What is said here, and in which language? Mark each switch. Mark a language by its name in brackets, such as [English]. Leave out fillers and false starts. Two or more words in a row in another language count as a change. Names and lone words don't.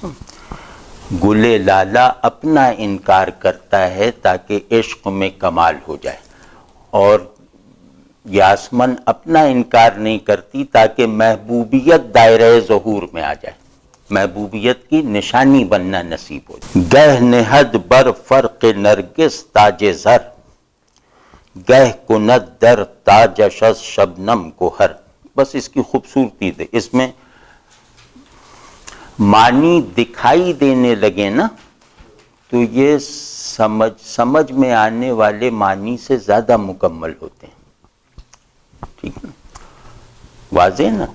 [Urdu] گلے لالا اپنا انکار کرتا ہے تاکہ عشق میں کمال ہو جائے، اور یاسمن اپنا انکار نہیں کرتی تاکہ محبوبیت دائرہ ظہور میں آ جائے، محبوبیت کی نشانی بننا نصیب ہو جائے. [Persian] گہ نہد بر فرق نرگس تاج زر، گہ کند در تاجش از شبنم گوہر. [Urdu] بس اس کی خوبصورتی تھے، اس میں معنی دکھائی دینے لگے نا تو یہ سمجھ میں آنے والے معنی سے زیادہ مکمل ہوتے ہیں. ٹھیک ہے، واضح نا؟